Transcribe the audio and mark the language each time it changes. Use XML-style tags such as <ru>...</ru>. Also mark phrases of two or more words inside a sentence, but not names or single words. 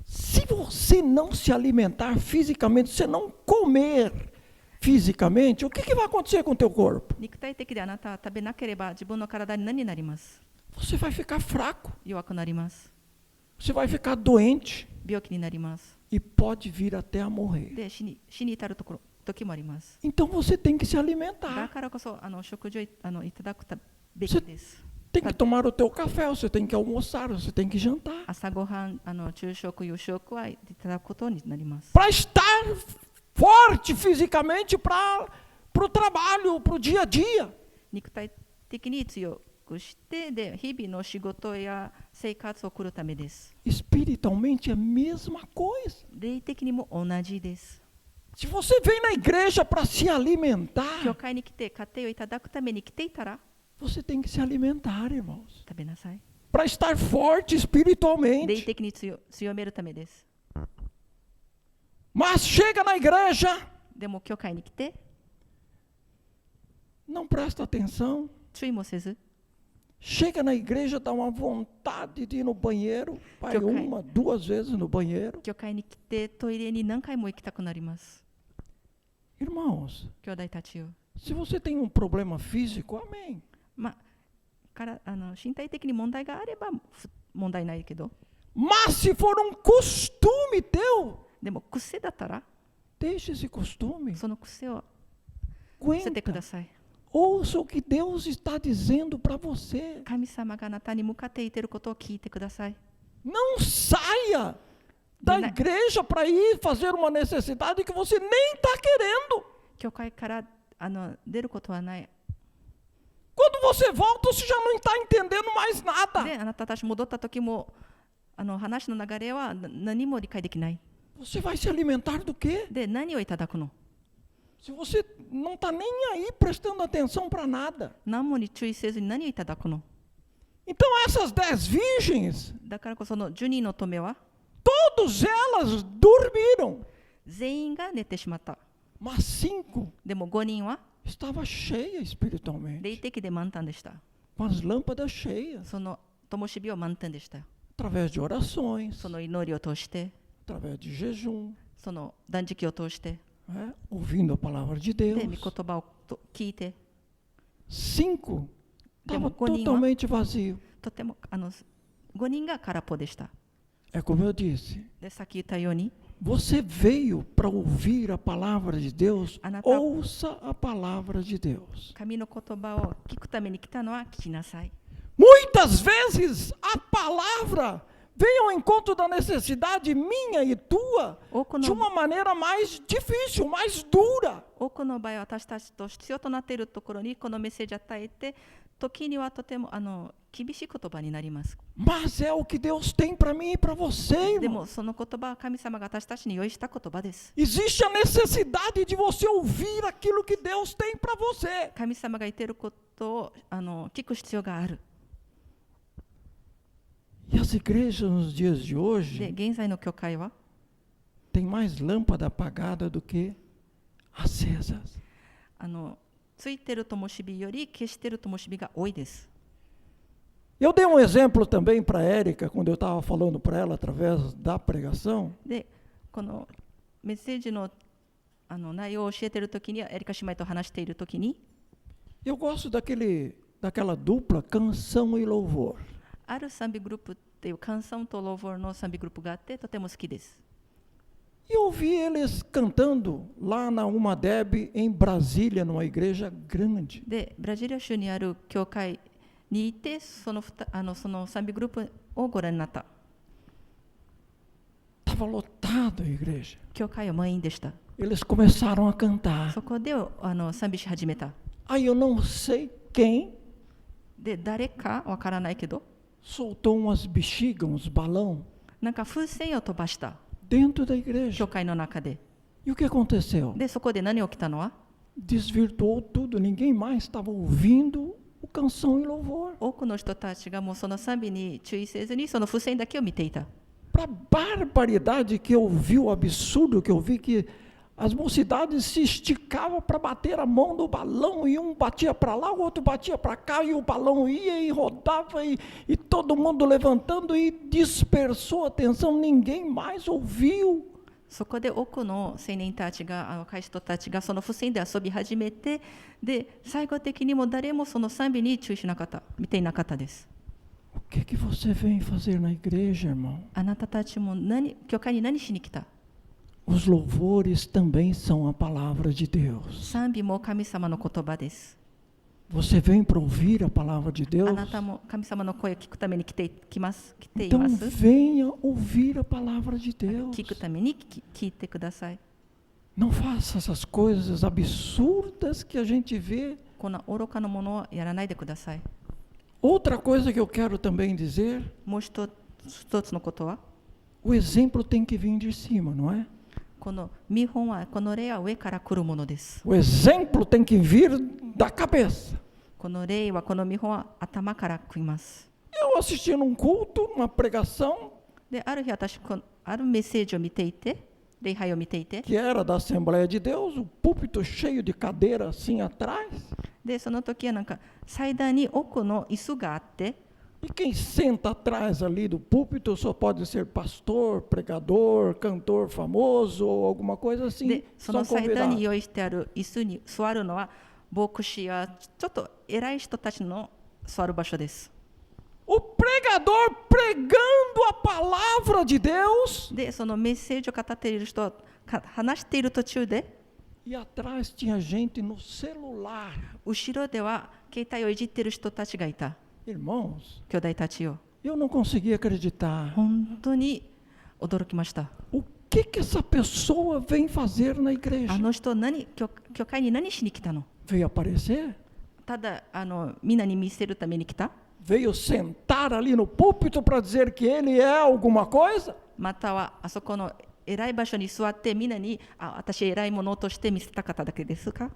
<pt>Se você não se alimentar fisicamente, se não comer fisicamente, o que vai acontecer com o teu corpo?</pt> <ja>肉体的であなたは食べなければ自分の体に何になります？</ja> <pt>você vai ficar fraco,</pt> <ja>弱くなります。</ja> <pt>você vai ficar doente</pt> <ja>病気になります。</ja> <pt>e pode vir até a morrer.</pt> <ja>で、死に至る時もあります。</ja> <pt>Então você tem que se</pt> <ja>だ</ja> <pt>alimentar.</pt> <ja>からこそ食事をいただくべきです。</ja> <pt>Tem que tomar o teu café, você tem que almoçar, você tem que jantar.</pt> <ja>朝ごはん、昼食、夕食はいただくことになります。</ja> <pt>Para estar forte fisicamente para o trabalho, para o dia a dia.</pt> <ja>肉体的に強くして、で、日々の仕事や生活を送るためです。</ja> <pt>Espiritualmente é a mesma coisa.</pt> <ja>霊的にも同じです。</ja> <pt>Se você vem na igreja para se</pt> <ja>教</ja> <pt>alimentar,</pt> <ja>会に来て家庭をいただくために来ていたら</ja> <pt>você tem que se alimentar, irmãos.</pt> <ja>食べなさい。</ja> <pt>Para estar forte</pt> <ja>霊</ja> <pt>espiritualmente.</pt> <ja>的に強めるためです。</ja> <pt>Mas chega na igreja,</pt> <ja>でも教会に来て</ja> <pt>não presta atenção.</pt> <ja>注意もせず、</ja> <pt>Chega na igreja, dá uma vontade de ir no banheiro. Vai Que eu caio. 1, 2 vezes no banheiro.</pt> <ja>教会に来てトイレに何回も行きたくなります。</ja> <pt>Irmãos,</pt> <ja>兄弟たちよ。</ja> <pt>se você tem um problema físico, amém.</pt> <ja>まあ、から身体的に問題があれば問題ないけど、</ja> <pt>Mas se for um costume teu,</pt> <ja>でも癖だったら</ja> <pt>deixe esse costume.</pt> <ja>その癖を捨ててく</ja> <pt>Aguenta.</pt> <ja>ださい。</ja> <pt>Ouça o que Deus está dizendo para você.</pt> <ja>神様があなたに向かって言っていることを聞いてください。</ja> <pt>Não saia da Na- igreja para ir fazer uma necessidade que você nem está querendo.</pt> <ja>教会から出ることはない。</ja> <pt>Quando você volta, você já não está entendendo mais nada.</pt> <ja>で、あなたたち戻った時も話の流れは何も理解できない。</ja> <pt>Você vai se alimentar do quê?</pt> <ja>で、何をいただくの？</ja> <pt>Se você não está nem aí prestando atenção para nada.</pt> <ja>何もに注意せずに何をいただくの？</ja> <pt>Então essas 10 virgens,</pt> <ja>だからこその12の乙女は</ja> <pt>todas elas dormiram.</pt> <ja>全員が寝てしまった。</ja> <pt>Mas 5</pt> <ja>でも5人は</ja> <pt>estava cheia espiritualmente.</pt> <ja>霊的で満タンでした。</ja> <pt>Com as lâmpadas cheias.</pt> <ja>その灯火は満タンでした。</ja> <pt>Através de orações,</pt> <ja>その祈りを通して、</ja> <pt>através de jejum,</pt> <ja>その断食を通して、</ja> <pt>né? Ouvindo a palavra de</pt> <ja>で、</ja> <pt>Deus.</pt> <ja>御言葉を聞いて、</ja> <pt>5</pt> <ja>Demo</ja> <pt>estava goninho, totalmente vazio.</pt> <ja>とても5人が空っぽでした。</ja> <pt>É como eu disse.</pt> <ja>で、さっき言ったように、</ja> <pt>Você veio para ouvir a palavra de Deus.</pt> <ja>Anata-</ja> <pt>Ouça a palavra de Deus.</pt> <ja>神の言葉を聞くために来たのは聞きなさい。</ja> <pt>Muitas vezes a palavra vem ao encontro da necessidade minha e tua</pt> <ja>多く</ja> <pt>de</pt> <ja>の</ja> <pt>uma maneira mais difícil, mais dura.</pt> <ja>多くの場合、私たちと必要となっているところにこのメッセージを与えて、時にはとても厳しい言葉になります。</ja> <pt>Mas é o que Deus tem para mim e para você,</pt> <ja>で</ja> <pt>irmão.</pt> <ja>もその言葉は神様が私たちに用意した言葉です。</ja> <pt>Existe a necessidade de você ouvir aquilo que Deus tem para você.</pt> <ja>神様が言っていることを聞く必要がある。</ja> <pt>E as igrejas nos dias de</pt> <ja>で、</ja> <pt>hoje</pt> <ja>現在の教会は</ja> <pt>têm mais lâmpada apagada do que acesas.</pt> <ja>ついてる灯火より消してる灯火が多いです。</ja> <pt>Eu dei um exemplo também para a Érica, quando eu estava falando para ela através da pregação.</pt> <ja>で、このメッセージの内容を教えているときに、エリカ姉妹と話しているときに、</ja> <pt>Eu gosto daquela dupla canção e louvor.</pt> <ja>ある賛美グループっていうカンサウンとローボーの賛美グループがあってとても好きです。</ja> <pt>E eu ouvi eles cantando lá na Umadeb, em Brasília, numa igreja grande.</pt> <ja>で、ブラジリア州にある教会にいて、その賛美グループをご覧になった。</ja> <pt>Estava lotado a igreja.</pt> <ja>教会は満員でした。</ja> <pt>Eles começaram a cantar.</pt> <ja>そこで賛美し始めた。</ja> <pt>Aí eu não sei quem</pt> <ja>で、誰かわからないけど、</ja> <pt>soltou umas bexigas, uns balão,</pt> <ja>なんか風船を飛ばした。</ja> <pt>dentro da igreja.</pt> <ja>教会の中で。</ja> <pt>E o que aconteceu?</pt> <ja>で、そこで何起きたのは</ja> <pt>Desvirtuou tudo. Ninguém mais estava ouvindo o canção e louvor.</pt> <ja>多くの人たちがもうその賛美に注意せずにその風船だけを見ていた。</ja> <pt>Para a barbaridade que eu vi, o absurdo que eu vi, que as mocidades se esticavam para bater a mão no balão, e um batia para lá, o outro batia para cá, e o balão ia e rodava, e todo mundo levantando, e dispersou a atenção, ninguém mais ouviu.</pt> <ja>そこで多くの青年たちが、若い人たちがその付箋で遊び始めて、で、最後的にも誰もその賛美に注意しなかった、見ていなかったです。</ja> <pt>que você vem fazer na igreja, irmão?</pt> <ja>あなたたちも教会に何しに来た？</ja> <pt>Os louvores também são a palavra de Deus.</pt> <ja>賛美も神様の言葉です。</ja> <pt>Você vem para ouvir a palavra de</pt> <ja>あ</ja> <pt>Deus?</pt> <ja>なたも神様の声を聞くために来てい</ja> <pt>Então</pt> <ja>ます。</ja> <pt>venha ouvir a palavra de Deus.</pt> <ja>聞くために聞いてください。</ja> <pt>Não faça essas coisas absurdas que a gente vê.</pt> <ja>こんな愚かなものはやらないでください。</ja> <pt>Outra coisa que eu quero também dizer,</pt> <ja>もう一つのことは、</ja> <pt>o exemplo tem que vir de cima, não é?</pt> <ja>この見本は、この例は上から来るものです。</ja> <pt>O exemplo tem que vir da cabeça.</pt> <ja>この例は、この見本は頭から来ます。</ja> <pt>Eu assisti num culto, uma pregação</pt> <ja>で、ある日私、あるメッセージを見ていて、礼拝を見ていて、</ja> <pt>que era da Assembleia de Deus, o púlpito cheio de cadeira assim atrás.</pt> <ja>で、その時はなんか祭壇に奥の椅子があって、</ja> <pt>E quem senta atrás ali do púlpito só pode ser pastor, pregador, cantor famoso ou alguma coisa assim.</pt> <ja>で、その</ja> <pt>São</pt> <ja>祭壇に</ja> <pt>convidados.</pt> <ja>用意してある椅子に座るのは、牧師やちょっと偉い人たちの座る場所です。</ja> <pt>O pregador pregando a palavra de Deus.</pt> <ja>で、そのメッセージを語っている人は話している途中で、</ja> <pt>E atrás tinha gente no celular.</pt> <ja>後ろでは携帯をいじっている人たちがいた。</ja> <pt>Irmãos,</pt> <ja>兄弟たちよ、</ja> <pt>eu não conseguia acreditar.</pt> <ja>本当に驚きました。</ja> <pt>O que essa pessoa vem fazer na igreja?</pt> <ja>あの人教会に何しに来たの？</ja> <pt>Veio aparecer?</pt> <ja>ただみんなに見せるために来た？</ja> <pt>Veio sentar ali no púlpito para dizer que ele é alguma coisa?</pt> <ja>またはあそこの偉い場所に座ってみんなに私偉いものとして見せたかっただけですか？</ja>